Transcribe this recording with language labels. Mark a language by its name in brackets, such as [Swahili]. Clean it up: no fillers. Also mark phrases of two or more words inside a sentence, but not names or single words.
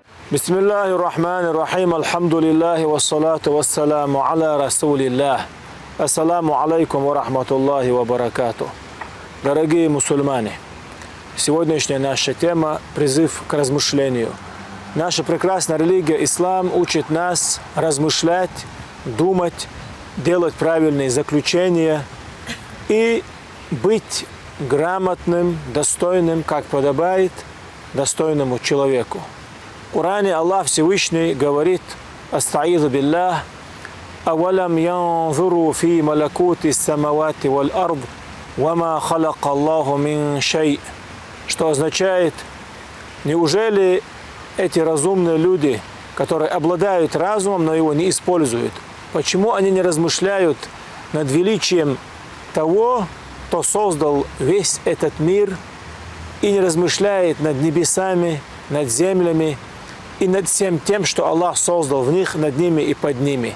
[Arabic] بسم الله الرحمن الرحيم الحمد لله والصلاة والسلام على رسول الله. السلام عليكم ورحمة الله وبركاته. [Russian] Дорогие мусульмане, сегодняшняя наша тема – призыв к размышлению. Наша прекрасная религия, ислам, учит нас размышлять, думать, делать правильные заключения и быть грамотным, достойным, как подобает достойному человеку. В Коране Аллах Всевышний говорит: [Arabic] أستعيذ بالله أولم ينظروا في ملكوت السماوات والأرض وما خلق الله من شيء». [Russian] Что означает: неужели эти разумные люди, которые обладают разумом, но его не используют, почему они не размышляют над величием того, кто создал весь этот мир, и не размышляет над небесами, над землями и над всем тем, что Аллах создал в них, над ними и под ними?